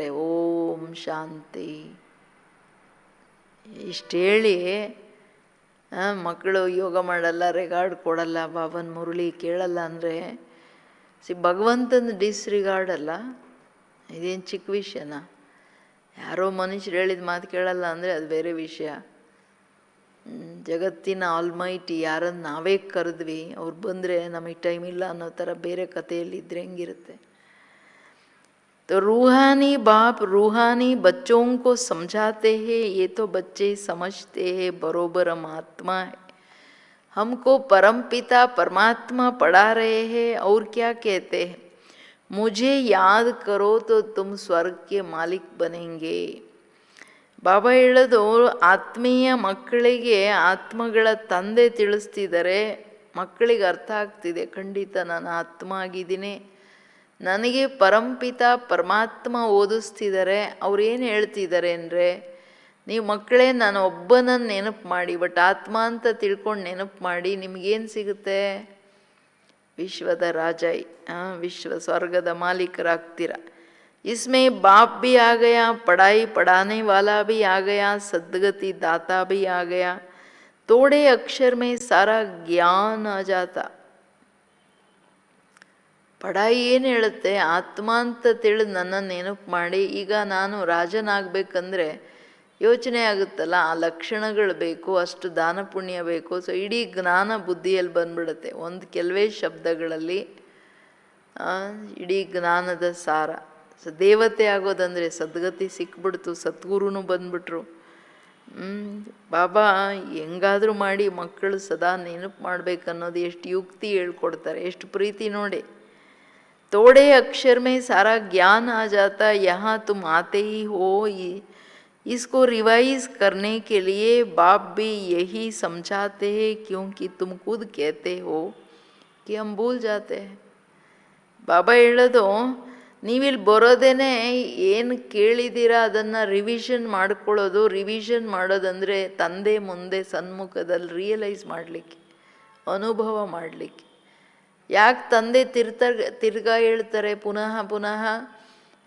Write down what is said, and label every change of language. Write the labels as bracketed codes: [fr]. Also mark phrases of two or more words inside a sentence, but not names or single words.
[kn] ಓಂ ಶಾಂತಿ ಇಷ್ಟು ಹೇಳಿ, ಮಕ್ಕಳು ಯೋಗ ಮಾಡಲ್ಲ, ರೆಗಾರ್ಡ್ ಕೊಡಲ್ಲ, ಬಾಬನ ಮುರುಳಿ ಕೇಳಲ್ಲ ಅಂದರೆ ಭಗವಂತನ ಡಿಸ್ರಿಗಾರ್ಡ್ ಅಲ್ಲ. ಇದೇನು ಚಿಕ್ಕ ವಿಷಯನಾ? ಯಾರೋ ಮನುಷ್ಯರು ಹೇಳಿದ ಮಾತು ಕೇಳಲ್ಲ ಅಂದರೆ ಅದು ಬೇರೆ ವಿಷಯ. ಜಗತ್ತಿನ ಆಲ್ಮೈಟಿ ಯಾರನ್ನು ನಾವೇ ಕರೆದ್ವಿ, ಅವ್ರು ಬಂದರೆ ನಮಗೆ ಟೈಮ್ ಇಲ್ಲ ಅನ್ನೋ ಥರ ಬೇರೆ ಕಥೆಯಲ್ಲಿದ್ದರೆ ಹೆಂಗಿರುತ್ತೆ. [hi] तो रूहानी बाप रूहानी बच्चों को समझाते हैं, ये तो बच्चे समझते हैं बरोबर हम आत्मा है. हमको परमपिता परमात्मा पढ़ा रहे हैं और क्या कहते हैं, मुझे याद करो तो तुम स्वर्ग के मालिक बनेंगे. [kn] ಬಾಬಾ ಹೇಳೋದು, ಆತ್ಮೀಯ ಮಕ್ಕಳಿಗೆ ಆತ್ಮಗಳ ತಂದೆ ತಿಳಿಸ್ತಿದ್ದಾರೆ. ಮಕ್ಕಳಿಗೆ ಅರ್ಥ ಆಗ್ತಿದೆ, ಖಂಡಿತ ನಾನು ಆತ್ಮ ಆಗಿದ್ದೀನಿ. ನನಗೆ ಪರಂಪಿತ ಪರಮಾತ್ಮ ಓದಿಸ್ತಿದ್ದಾರೆ. ಅವ್ರು ಏನು ಹೇಳ್ತಿದ್ದಾರೆ ಅಂದರೆ, ನೀವು ಮಕ್ಕಳೇ ನಾನು ಒಬ್ಬನನ್ನು ನೆನಪು ಮಾಡಿ, ಬಟ್ ಆತ್ಮ ಅಂತ ತಿಳ್ಕೊಂಡು ನೆನಪು ಮಾಡಿ, ನಿಮಗೇನು ಸಿಗುತ್ತೆ? ವಿಶ್ವದ ರಾಜ, ವಿಶ್ವ ಸ್ವರ್ಗದ ಮಾಲೀಕರಾಗ್ತೀರ. [hi] इसमें बाप भी आ गया, पढ़ाई पढ़ाने वाला भी आ गया, सद्गति दाता भी आ गया. थोड़े अक्षर में सारा ज्ञान आ जाता. [kn] ಪಢಾಯಿ ಏನು ಹೇಳುತ್ತೆ, ಆತ್ಮ ಅಂತ ತಿಳಿದು ನನ್ನನ್ನು ನೆನಪು ಮಾಡಿ. ಈಗ ನಾನು ರಾಜನಾಗಬೇಕಂದ್ರೆ ಯೋಚನೆ ಆಗುತ್ತಲ್ಲ, ಆ ಲಕ್ಷಣಗಳು ಬೇಕು, ಅಷ್ಟು ದಾನ ಪುಣ್ಯ ಬೇಕು. ಸೊ ಇಡೀ ಜ್ಞಾನ ಬುದ್ಧಿಯಲ್ಲಿ ಬಂದ್ಬಿಡುತ್ತೆ ಒಂದು ಕೆಲವೇ ಶಬ್ದಗಳಲ್ಲಿ, ಇಡೀ ಜ್ಞಾನದ ಸಾರ. ಸೊ ದೇವತೆ ಆಗೋದಂದರೆ ಸದ್ಗತಿ ಸಿಕ್ಬಿಡ್ತು, ಸದ್ಗುರುನು ಬಂದ್ಬಿಟ್ರು. ಬಾಬಾ ಹೆಂಗಾದರೂ ಮಾಡಿ ಮಕ್ಕಳು ಸದಾ ನೆನಪು ಮಾಡಬೇಕನ್ನೋದು ಎಷ್ಟು ಯುಕ್ತಿ ಹೇಳ್ಕೊಡ್ತಾರೆ, ಎಷ್ಟು ಪ್ರೀತಿ ನೋಡಿ. [hi] थोड़े अक्षर में सारा ज्ञान आ जाता, यहाँ तुम आते ही हो. इसको रिवाइज करने के लिए बाप भी यही समझाते हैं, क्योंकि तुम खुद कहते हो कि हम भूल जाते हैं. [kn] ಬಾಬಾ ಹೇಳೋದು, ನೀವಿಲ್ಲಿ ಬರೋದೇನೆ ಏನು ಕೇಳಿದ್ದೀರಾ ಅದನ್ನು ರಿವಿಷನ್ ಮಾಡ್ಕೊಳ್ಳೋದು. ರಿವಿಷನ್ ಮಾಡೋದಂದರೆ ತಂದೆ ಮುಂದೆ ಸನ್ಮುಖದಲ್ಲಿ ರಿಯಲೈಸ್ ಮಾಡಲಿಕ್ಕೆ, ಅನುಭವ ಮಾಡಲಿಕ್ಕೆ. ಯಾಕೆ ತಂದೆ ತಿರ್ಗಾ ಹೇಳ್ತಾರೆ ಪುನಃ ಪುನಃ?